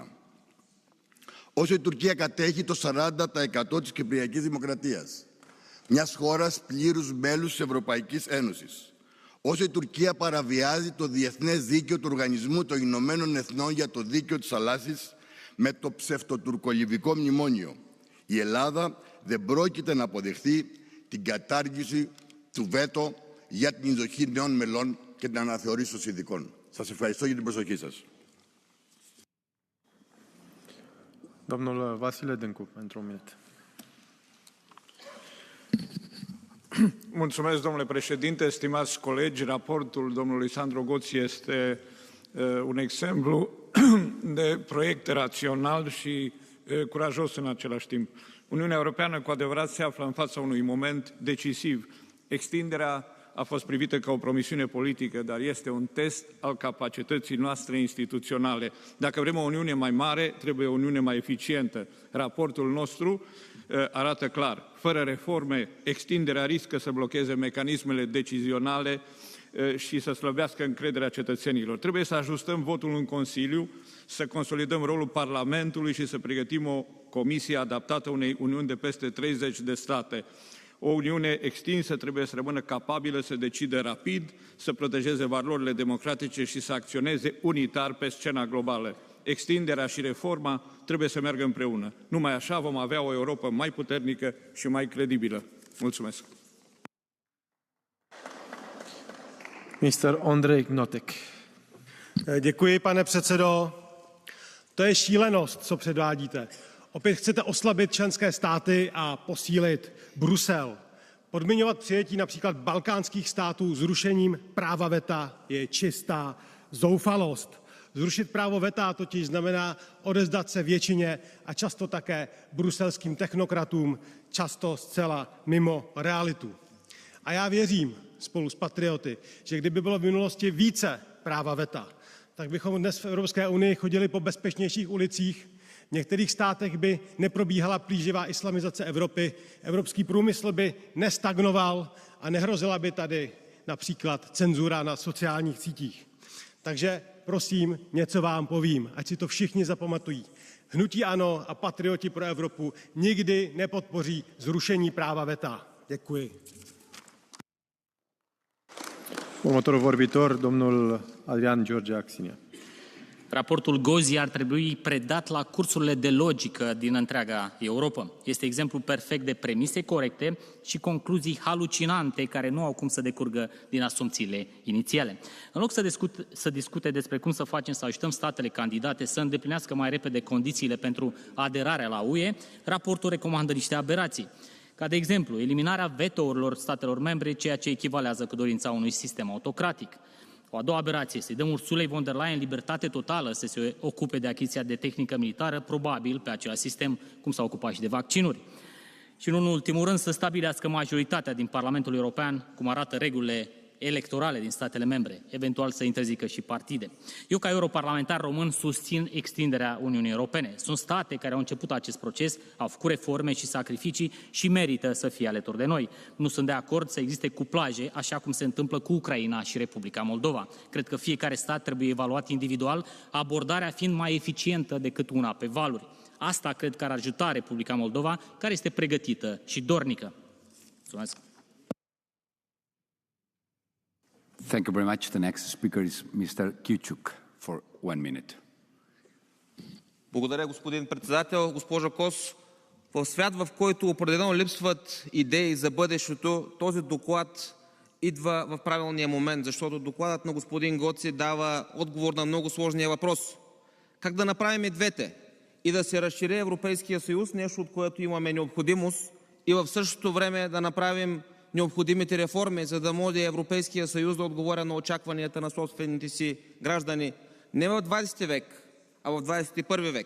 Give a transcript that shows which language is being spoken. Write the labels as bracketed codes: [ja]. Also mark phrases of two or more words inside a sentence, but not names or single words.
[el] Όσο η Τουρκία κατέχει το 40% της Κυπριακής Δημοκρατίας, μιας χώρας πλήρους μέλους της Ευρωπαϊκής Ένωσης, όσο η Τουρκία παραβιάζει το διεθνές δίκαιο του Οργανισμού των Ηνωμένων Εθνών για το δίκαιο της θαλάσσης με το ψευτοτουρκολιβικό μνημόνιο, η Ελλάδα δεν πρόκειται να αποδεχθεί την κατάργηση του βέτο για την εισδοχή νέων μελών και την αναθεωρήση των συνθηκών. Σας ευχαριστώ για την προσοχή σας. [ro] Domnul Vasile Dâncu, pentru un minut. Mulțumesc, domnule președinte, stimați colegi. Raportul domnului Sandro Gozi este un exemplu de proiect rațional și curajos în același timp. Uniunea Europeană cu adevărat se află în fața unui moment decisiv. Extinderea a fost privită ca o promisiune politică, dar este un test al capacității noastre instituționale. Dacă vrem o Uniune mai mare, trebuie o Uniune mai eficientă. Raportul nostru arată clar. Fără reforme, extinderea riscă să blocheze mecanismele decizionale și să slăbească încrederea cetățenilor. Trebuie să ajustăm votul în Consiliu, să consolidăm rolul Parlamentului și să pregătim o comisie adaptată unei Uniuni de peste 30 de state. O Uniune extinsă trebuie să rămână capabilă să decide rapid, să protejeze valorile democratice și să acționeze unitar pe scena globală. Extinderea și reforma trebuie să meargă împreună. Numai așa vom avea o Europă mai puternică și mai credibilă. Mulțumesc. [en] Mr. Ondřej Knotek. [cs] Děkuji, pane předsedo. To je šílenost, co předvádíte. Opět chcete oslabit členské státy a posílit Brusel. Podmiňovat přijetí například balkánských států zrušením práva veta je čistá zoufalost. Zrušit právo veta totiž znamená odevzdat se většině a často také bruselským technokratům, často zcela mimo realitu. A já věřím spolu s patrioty, že kdyby bylo v minulosti více práva veta, tak bychom dnes v Evropské unii chodili po bezpečnějších ulicích. V některých státech by neprobíhala plíživá islamizace Evropy, evropský průmysl by nestagnoval a nehrozila by tady například cenzura na sociálních sítích. Takže prosím, něco vám povím, ať si to všichni zapamatují. Hnutí ANO a patrioti pro Evropu nikdy nepodpoří zrušení práva veta. Děkuji. [ro] Următorul vorbitor, domnul Adrian George Axinea. Raportul Gozi ar trebui predat la cursurile de logică din întreaga Europa. Este exemplu perfect de premise corecte și concluzii halucinante care nu au cum să decurgă din asumțiile inițiale. În loc să discute despre cum să facem să ajutăm statele candidate să îndeplinească mai repede condițiile pentru aderarea la UE, raportul recomandă niște aberații, ca de exemplu eliminarea vetourilor statelor membre, ceea ce echivalează cu dorința unui sistem autocratic. O a doua aberație, să-i dăm Ursulei von der Leyen libertate totală să se ocupe de achiziția de tehnică militară, probabil pe același sistem cum s-a ocupat și de vaccinuri. Și, în ultimul rând, să stabilească majoritatea din Parlamentul European, cum arată regulile electorale din statele membre, eventual să interzică și partide. Eu, ca europarlamentar român, susțin extinderea Uniunii Europene. Sunt state care au început acest proces, au făcut reforme și sacrificii și merită să fie alături de noi. Nu sunt de acord să existe cuplaje, așa cum se întâmplă cu Ucraina și Republica Moldova. Cred că fiecare stat trebuie evaluat individual, abordarea fiind mai eficientă decât una pe valuri. Asta cred că ar ajuta Republica Moldova, care este pregătită și dornică. Mulțumesc! [en] Thank you very much. The next speaker is Mr. Кючук for 1 minute. [bg] Благодаря, господин председател. Госпожо Кос, в свят, в който определено липсват идеи за бъдещето, този доклад идва в правилния момент, защото докладът на господин Гоци дава отговор на много сложния въпрос. Как да направим и двете? И да се разшири Европейския съюз, нещо от което имаме необходимост, и в същото време да направим необходимите реформи, за да може Европейския съюз да отговоря на очакванията на собствените си граждани не в 20 век, а в 21 век.